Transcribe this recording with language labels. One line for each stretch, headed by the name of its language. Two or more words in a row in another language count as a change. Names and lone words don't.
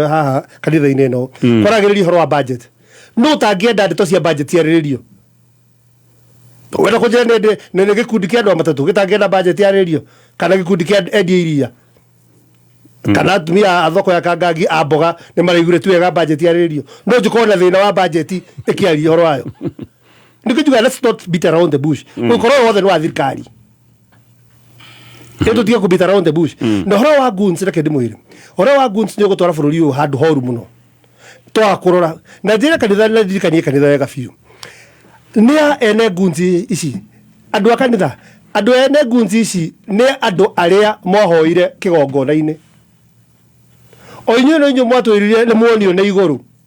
Kikuyu: haha kanitha-inĩ ĩno kwaragĩrĩria ũhoro wa budget no ũtangĩenda ndeto cia budget ciarĩrĩrio wenda kũnjĩra nĩ gĩkundi kĩa andũ matatũ gĩtangĩenda budget yarĩrĩrio kana gĩkundi kĩa endia iria kana atumia a thoko ya Kangangi a mboga nĩ maraigure tu wega budget yarĩrĩrio no njũkorwo na thĩna wa budget ĩkĩaria ũhoro wayo nĩkĩnjuga
English: let's not beat around the bush
Kikuyu: ũkorwo wothe nĩ wa thirikari ĩndo tiga kũ
English: beat around the bush
Kikuyu: na ũhoro wa goons reke ndĩmwĩre ũhoro wa goons nĩ ũgũtwara bũrũri ũyũ handũ horu mũno twa kũrora na njĩra kanitha na ndirikanie kanitha wega biũ nĩ ene goons ici andũ a kanitha andũ ene goons ici nĩ andũ arĩa mohoire kĩgongona-inĩ o inyuĩ no inyuĩ mwatwĩrire nĩ muonio nĩ igũrũ